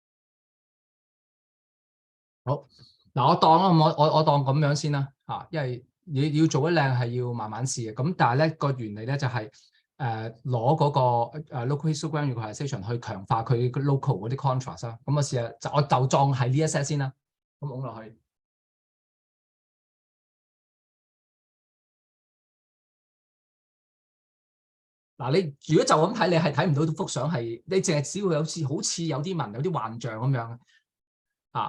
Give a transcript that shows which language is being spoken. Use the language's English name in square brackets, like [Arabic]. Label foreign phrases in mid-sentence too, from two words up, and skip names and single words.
[Cantonese] 好，嗱我當啦，我當咁樣先啦嚇，因為要做得靚係要慢慢試嘅。咁但係咧個原理咧就係攞嗰個 [English] local histogram equalization [Cantonese] 去強化佢 local 嗰啲 contrast 啦。咁我試下我就裝係呢一 set 先啦。咁拱落去。嗱，你如果就咁睇，你係睇唔到幅相係，你淨係只會好似有啲紋有啲幻象咁樣啊。